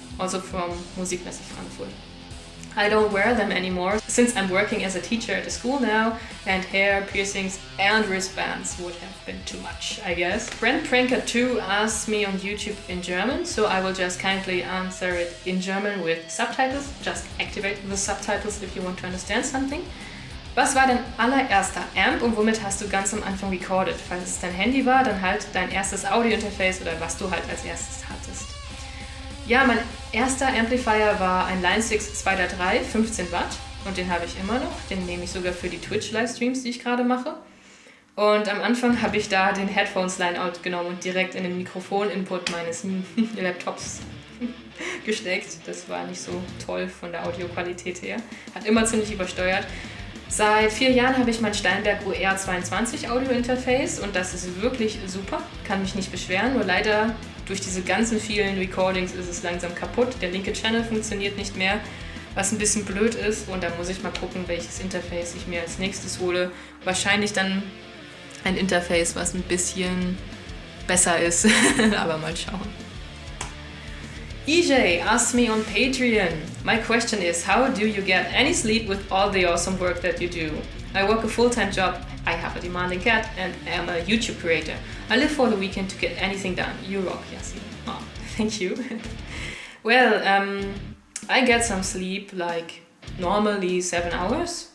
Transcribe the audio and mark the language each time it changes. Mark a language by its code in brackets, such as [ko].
[en] Also from Musikmesse Frankfurt. I don't wear them anymore since I'm working as a teacher at a school now, and hair, piercings and wristbands would have been too much, I guess. Brent Pranker 2 asked me on YouTube in German, so I will just kindly answer it in German with subtitles. Just activate the subtitles if you want to understand something. [de] Was war dein allererster Amp und womit hast du ganz am Anfang recorded? Falls es dein Handy war, dann halt dein erstes Audio-Interface oder was du halt als erstes hattest. Ja, mein erster Amplifier war ein Line 6 2.3, 15 Watt und den habe ich immer noch. Den nehme ich sogar für die Twitch-Livestreams, die ich gerade mache. Und am Anfang habe ich da den Headphones-Line-Out genommen und direkt in den Mikrofon-Input meines Laptops gesteckt. Das war nicht so toll von der Audioqualität her. Hat immer ziemlich übersteuert. Seit 4 Jahren habe ich mein Steinberg UR22 Audio-Interface und das ist wirklich super, kann mich nicht beschweren, nur leider durch diese ganzen vielen Recordings ist es langsam kaputt. Der linke Channel funktioniert nicht mehr, was ein bisschen blöd ist und da muss ich mal gucken, welches Interface ich mir als nächstes hole. Wahrscheinlich dann ein Interface, was ein bisschen besser ist, aber mal schauen. [en] EJ asked me on Patreon. My question is, how do you get any sleep with all the awesome work that you do? I work a full-time job, I have a demanding cat and am a YouTube creator. I live for the weekend to get anything done. You rock, Jassy. Oh, thank you. Well, I get some sleep, like normally 7 hours.